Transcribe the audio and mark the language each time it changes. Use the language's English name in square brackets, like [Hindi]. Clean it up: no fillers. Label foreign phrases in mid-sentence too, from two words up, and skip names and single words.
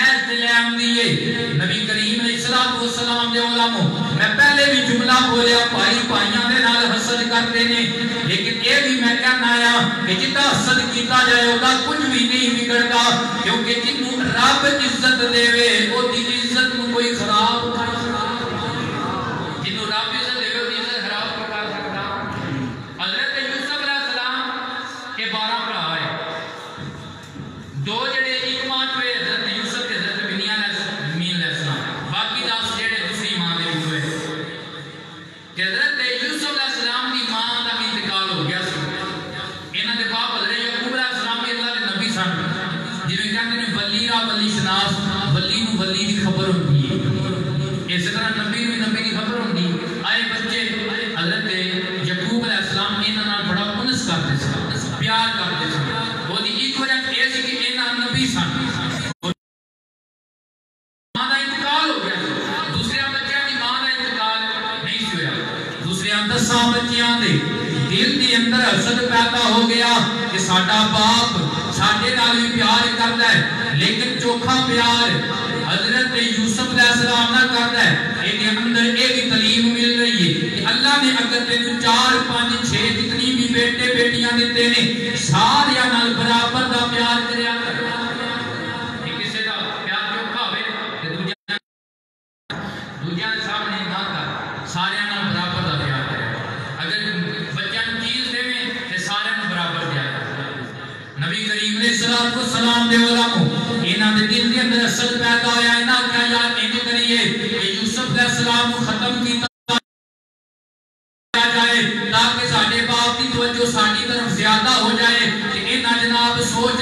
[Punjabi] لے آمدی ہے نبی کریم علیہ السلام دے علماء میں پہلے بھی جملہ بولیا بھائی بھائیاں دے نال حسد کرتے نے لیکن اے بھی میں کہنا آیا کہ جتا حسد کیتا جائے ہوگا کچھ بھی نہیں بگڑتا کیونکہ جنوں رب عزت دے وے او دی عزت نو کوئی خراب جنوں رب عزت دے وے او دی عزت خراب نہیں کر سکتا حضرت یوسف علیہ السلام کے 12 بھرا ہے دو جڑے ایک ماں ہوئے حضرت یوسف تے حضرت بنیامین علیہ السلام باقی 10 جڑے دوسری ماں دے ہوئے کہ حضرت یوسف علیہ السلام دی ماں دا بھی انتقال ہو گیا سی انہاں دے باپ حضرت یعقوب علیہ السلام کے اللہ دے نبی سن جویں کہندے نے [Persian] ولی را ولی شناس [Punjabi] ولی نو ولی دی خبر ہوندی ہے اس طرح نبی نو نبی دی خبر ہوندی آئے بچے حضرت یعقوب علیہ السلام انہاں نال بڑا انس کرتے سن پیار کرتے سن وہ دی ایک وجہ یہ سی کہ انہاں نبی سن ماں دا انتقال ہو گیا دوسرے بچیاں دی ماں دا انتقال نہیں ہویا دوسرے 10 بچیاں دے دل دی اندر حسد پیدا ہو گیا کہ ساڈا باپ ساڈے نال بھی پیار کردا ہے لیکن چوکھا پیار حضرت یوسف علیہ السلام نہ کردا ہے اے دے اندر اے بھی تعلیم مل رہی ہے کہ اللہ نے اگر تینوں 4 5 6 جتنی بھی بیٹے بیٹیاں دیتے نے سارے نال برابر دا پیار کریا کر کسے دا پیار چوکھا ہوے تے دوجیاں دے سامنے نہ کر سارے نال برابر دا پیار کر اگر بچیاں نوں چیز دیویں تے سارے نوں برابر دیا نبی کریم علیہ السلام دے علماء انہاں دے دل دے اندر حسد پیدا ہویا انہاں کہا یار انج کریے کہ یوسف علیہ السلام کو ختم کیتا جائے تاکہ ساڈے باپ کی توجہ ساڈی طرف زیادہ ہو جائے کہ انہاں جناب سوچ